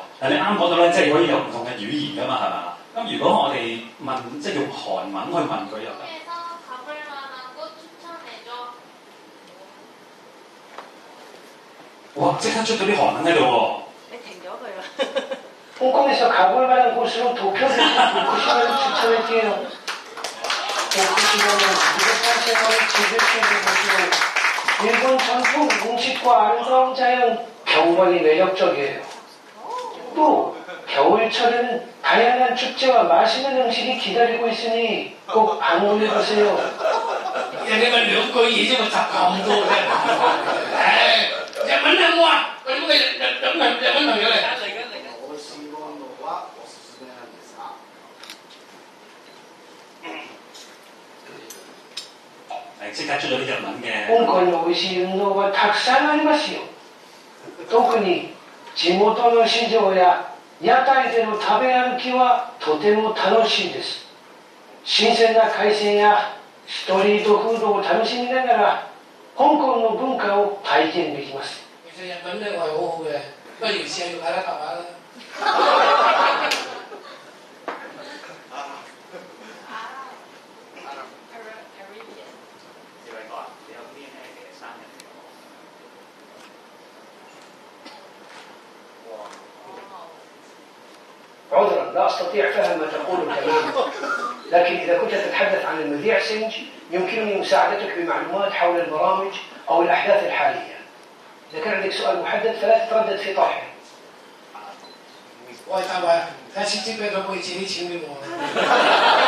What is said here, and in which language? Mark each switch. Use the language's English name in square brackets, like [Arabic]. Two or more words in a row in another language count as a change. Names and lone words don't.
[Cantonese] 嗱，你啱講到咧，即係可以有唔同嘅語言噶嘛，係嘛？咁如果我哋問，即係用韓文去問佢又得。哇！即刻出咗啲韓文喺度喎。你停咗佢啦。 [Korean] 홍콩에서 가볼 만한 곳으로 도쿄를 도쿄시간을 추천할게요. 도쿄시간은 그곳 생활을 즐길 수 있는 곳으로 일본 전통 음식과 아름다운 자연, 경관이 매력적이에요. 또 겨울철에는 다양한 축제와 맛있는 음식이 기다리고 있으니 꼭 방문해보세요. [Cantonese] 人哋咪兩句嘢啫嘛，集咁多啫。日文啊我啊，佢嗰個日文朋友嚟。即刻出咗啲日文嘅。 [Japanese] 香港の美味しい運動はたくさんありますよ。特に地元の市場や屋台での食べ歩きはとても楽しいです。新鮮な海鮮やストリートフードを楽しみながら香港の文化を体験できます。 [Cantonese] 其實日文咧我係好好嘅，不如試下用下啦，夾下啦。 [Arabic] عذرا لا أستطيع فهم ما تقول كريم، لكن إذا كنت تتحدث عن المذيع سنج يمكنني مساعدتك بمعلومات حول البرامج أو الأحداث الحالية. إذا كان عندك سؤال محدد فلا تتردد في طرحه. [Cantonese] 我係大衛，睇下先知俾佢可以借啲錢俾我。